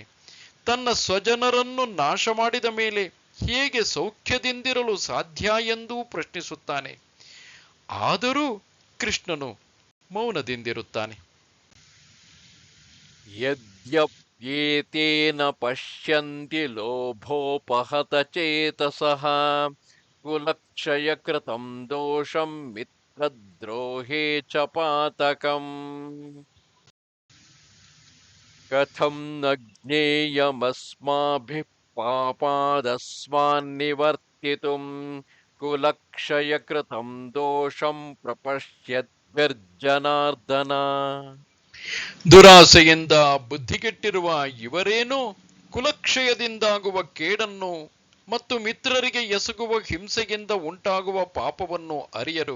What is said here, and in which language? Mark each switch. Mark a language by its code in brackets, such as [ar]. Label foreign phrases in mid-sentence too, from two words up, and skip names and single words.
[kn] ತನ್ನ ಸ್ವಜನರನ್ನು ನಾಶ ಮಾಡಿದ ಮೇಲೆ ಹೇಗೆ ಸೌಖ್ಯದಿಂದಿರಲು ಸಾಧ್ಯ ಎಂದೂ ಪ್ರಶ್ನಿಸುತ್ತಾನೆ. ಆದರೂ ಕೃಷ್ಣನು ಮೌನದಿಂದಿರುತ್ತಾನೆ. [sa] ಯದ್ಯಪ್ಯೇತೇನ ಪಶ್ಯಂತಿ ಲೋಭೋಪಹತ ಚೇತಸಃ ಕುಲಕ್ಷಯ ಕೃತಂ ದೋಷಂ ಮಿತ್ರದ್ರೋಹೇ ಚ ಪಾತಕಂ ಕಥಂ ನ ಜ್ಞೇಯಮಸ್ಮಾಭಿಃ ಪಾಪಾದಸ್ಮಾನ್ ನಿವರ್ತಿತುಂ ಕುಲಕ್ಷಯ ಕೃತಂ ದೋಷಂ ಪ್ರಪಶ್ಯದ್ಭಿರ್ಜನಾರ್ದನ. [kn] ದುರಾಸೆಯಿಂದ ಬುದ್ಧಿಗೆಟ್ಟಿರುವ ಇವರೇನು ಕುಲಕ್ಷಯದಿಂದಾಗುವ ಕೇಡನ್ನು ಮತ್ತು ಮಿತ್ರರಿಗೆ ಎಸಗುವ ಹಿಂಸೆಯಿಂದ ಉಂಟಾಗುವ ಪಾಪವನ್ನು ಅರಿಯರು.